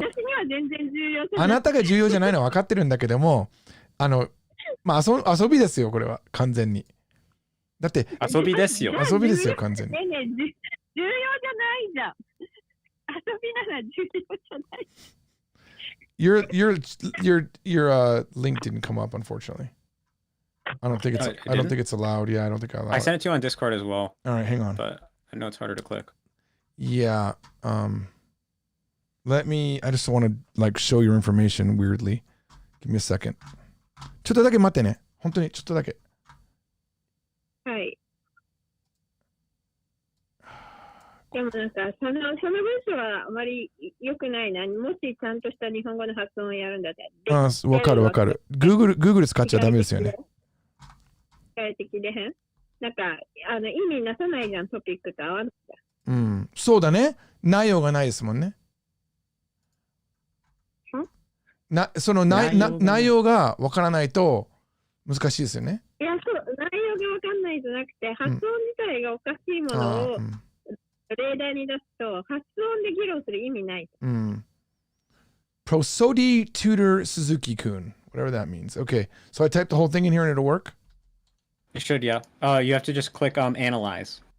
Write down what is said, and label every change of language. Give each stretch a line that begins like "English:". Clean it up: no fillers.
Japanese: 私には全然重要じゃない。あなたが重要じゃないのは分かってるんだけども、まあ遊びですよ、これは。完全に。だって、遊びですよ。遊びですよ、完全に。ねえねえ、重要じゃないじゃん。遊びなら重要じゃない。
English: Your link didn't come up, unfortunately. I don't think it's allowed. Yeah, I don't think I allowed. I sent it to you on Discord as well. All right, hang on. But I know it's harder to click. Yeah. I just want to show your information weirdly. Give me a second.
Japanese: ちょっとだけ待ってね。本当にちょっとだけ。はい。でもなんか、その文章はあまり良くないな。もしちゃんとした日本語の発音をやるんだったら。わかるわかる。 Google 使っちゃダメですよね。機械的でなんか、意味なさないじゃん、トピックと合わなくて。うん。そうだね。内容がないですもんね。その内容がわからないと難しいですよね。いや、そう、内容がわかんないじゃなくて、発音自体がおかしいものを例題に出すと、発音で議論する意味ない。
English: Prosody Tutor Suzuki-kun, whatever that means. Okay, so I typed the whole thing in here and it'll work? It should, yeah. You have to just click analyze.